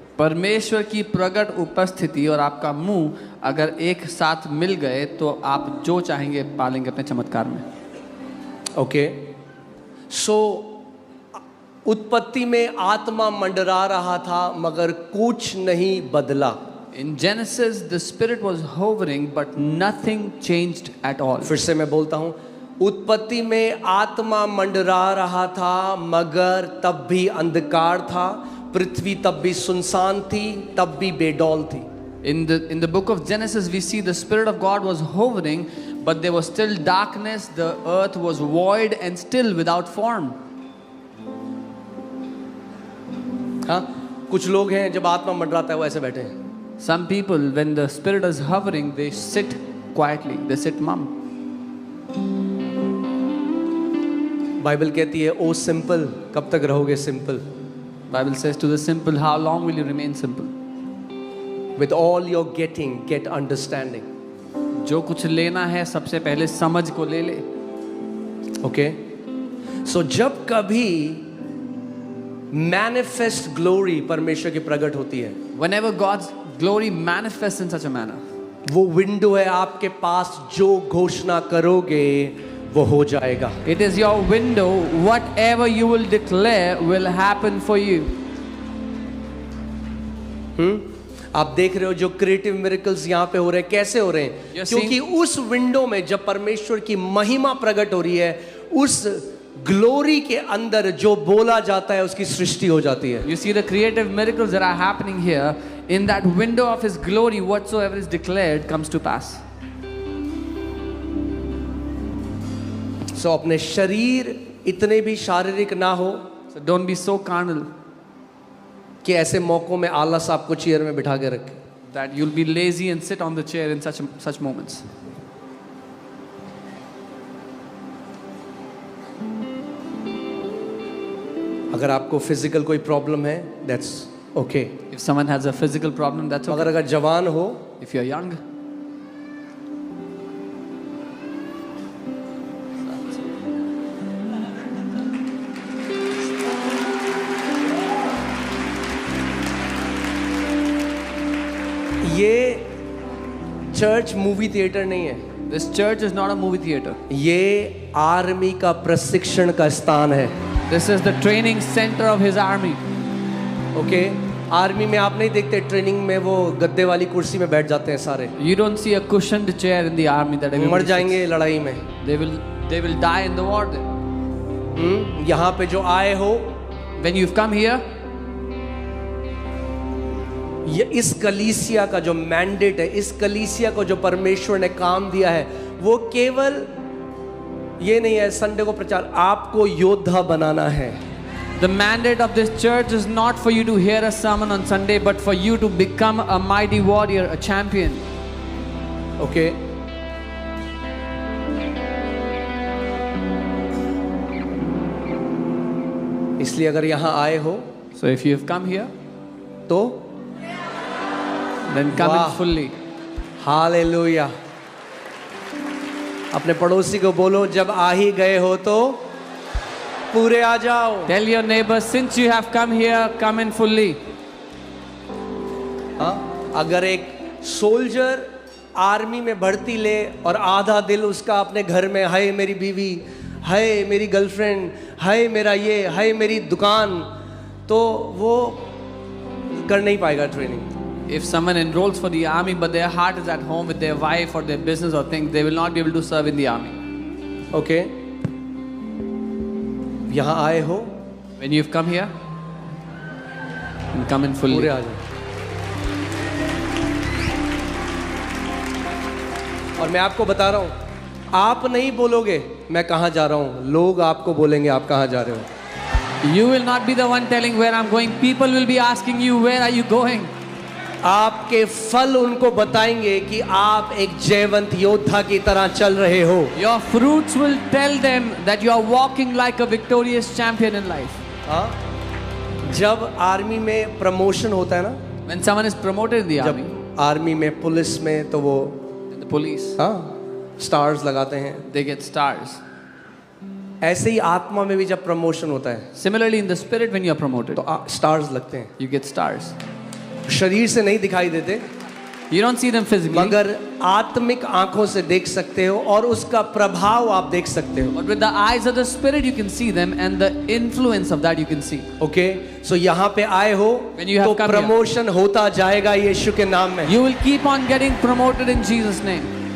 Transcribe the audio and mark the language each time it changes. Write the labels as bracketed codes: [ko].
[hi] परमेश्वर की प्रकट उपस्थिति और आपका मुंह अगर एक साथ मिल गए तो आप जो चाहेंगे पालेंगे अपने चमत्कार में। ओके, सो उत्पत्ति में आत्मा मंडरा रहा था मगर कुछ नहीं बदला। [en] In Genesis, the Spirit was hovering, but nothing changed at all. [hi] फिर से मैं बोलता हूँ, उत्पत्ति में आत्मा मंडरा रहा था मगर तब भी अंधकार था, पृथ्वी तब भी सुनसान थी, तब भी बेडौल थी। [en] In the book of Genesis, we see the Spirit of God was hovering, but there was still darkness. The earth was void and still without form. [hi] हाँ, कुछ लोग हैं जब आत्मा मंडराता है वो ऐसे बैठे हैं। [en] Some people, when the Spirit is hovering, they sit quietly. They sit mum. [hi] Bible कहती है, ओ सिंपल, कब तक रहोगे simple? [en] Bible says to the simple, how long will you remain simple? With all your getting, get understanding. [hi] जो कुछ लेना है सबसे पहले समझ को ले ले। ओके, सो जब कभी [en] manifest glory [hi] परमेश्वर की प्रकट होती है, [en] Whenever God's glory manifests in such a manner, [hi] वो विंडो है आपके पास, जो घोषणा करोगे वो हो जाएगा। [en] it is your window. Whatever you will declare will happen for you. [hi] आप देख रहे हो जो [en] creative miracles [hi] यहाँ पे हो रहे हैं, कैसे हो रहे हैं? [en] You're [hi] क्योंकि उस विंडो में जब परमेश्वर की महिमा प्रकट हो रही है, उस ग्लोरी के अंदर जो बोला जाता है उसकी सृष्टि हो जाती है। [en] You see the creative miracles that are happening here. In that window of His glory, whatsoever is declared comes to pass. [hi] सो अपने शरीर इतने भी शारीरिक ना हो [en] So don't be so carnal [hi] कि ऐसे मौकों में आलस आपको चेयर में बिठा के रखे। [en] that you'll be lazy and sit on the chair in such moments. [hi] अगर आपको फिजिकल कोई प्रॉब्लम है, [en] That's okay. If someone has a physical problem, that's okay. [hi] अगर जवान हो, [en] If you're young, [hi] ये चर्च मूवी थिएटर नहीं है, [en] this church is not a movie theater. [hi] ये आर्मी का प्रशिक्षण का स्थान है। [en] This is the training center of His army. [hi] Okay, army में आप नहीं देखते ट्रेनिंग में वो गद्दे वाली कुर्सी में बैठ जाते हैं सारे, [en] You don't see a cushioned chair in the army that [hi] मर [en] everybody sits. [hi] जाएंगे लड़ाई में। [en] They will die in the war there. [hi] यहाँ पे जो आए हो, [en] When you've come here, [hi] ये इस कलीसिया का जो मैंडेट है, इस कलीसिया को जो परमेश्वर ने काम दिया है, वो केवल ये नहीं है संडे को प्रचार, आपको योद्धा बनाना है। [en] the mandate of this church is not for you to hear a sermon on Sunday, but for you to become a mighty warrior, a champion. [hi] Okay, इसलिए अगर यहाँ आए हो [en] So if you have come here, [hi] तो [en] then come Wow. in fully. [hi] Hallelujah. अपने पड़ोसी को बोलो, जब आ ही गए हो तो पूरे आ जाओ। [en] Tell your neighbor, since you have come here, come in fully. [hi] हाँ, अगर एक सोल्जर आर्मी में भर्ती ले और आधा दिल उसका अपने घर में, हाय मेरी बीवी, हाय मेरी गर्लफ्रेंड, हाय मेरा ये, हाय मेरी दुकान, तो वो कर नहीं पाएगा training. [en] If someone enrolls for the army but their heart is at home with their wife or their business or things, they will not be able to serve in the army. [hi] Okay, यहाँ आए हो, [en] When you've come here, and come in fully. [hi] पूरे आ जाओ. और मैं आपको बता रहा हूँ, आप नहीं बोलोगे मैं कहाँ जा रहा हूँ, लोग आपको बोलेंगे आप कहाँ जा रहे हो. [en] You will not be the one telling where I'm going. People will be asking you, where are you going? [hi] आपके फल उनको बताएंगे कि आप एक जयवंत योद्धा की तरह चल रहे हो. [en] Your fruits will tell them that you are walking like a victorious champion in life. [hi] हाँ, जब आर्मी में प्रमोशन होता है ना, [en] When someone is promoted in the army, [hi] जब आर्मी में पुलिस में तो वो [en] in the police, [hi] हाँ स्टार्स लगाते हैं. [en] they get stars. [hi] ऐसे ही आत्मा में भी जब प्रमोशन होता है [en] Similarly, in the spirit, when you are promoted, [hi] तो स्टार्स लगते हैं. [en] you get stars. [hi] शरीर से नहीं दिखाई देते, [en] You don't see them physically, [hi] मगर आत्मिक आंखों से देख सकते हो और उसका प्रभाव आप देख सकते हो. [en] but with the eyes of the spirit, you can see them, and the influence of that you can see. [hi] Okay, सो यहाँ पे आए हो [en] When you have [hi] तो [en] come here. [hi] प्रमोशन होता जाएगा यीशु के नाम में. [en] You will keep on getting promoted in Jesus' name.